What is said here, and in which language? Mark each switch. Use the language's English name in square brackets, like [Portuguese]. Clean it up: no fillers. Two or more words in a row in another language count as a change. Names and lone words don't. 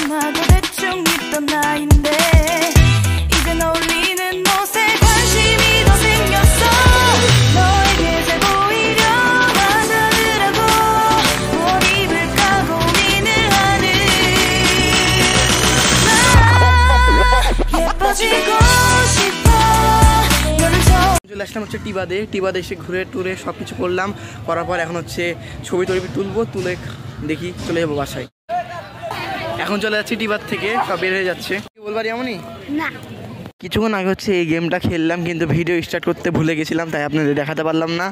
[Korean] 하고 대충 있던 나인데 이젠 어울리는 옷에 관심이 더 생겼어 너에게 잘 보이려 하더라고 뭘 입을까 고민을 하는 나 예뻐지고 싶어 너를 [Bangla] চলে আসলাম হচ্ছে টিবাদে এসে ঘুরে টুরে সব কিছু করলাম। করার পর এখন হচ্ছে ছবি তুলবো, তুলে দেখি চলে যাবো বাসায়। এখন চলে যাচ্ছি টিবাদ থেকে, সব বের হয়ে যাচ্ছে। কি বলবার এমনই না, কিছুক্ষণ আগে হচ্ছে এই গেমটা খেললাম, কিন্তু [English] video start [Bangla] করতে ভুলে গেছিলাম, তাই আপনাদের দেখাতে পারলাম না।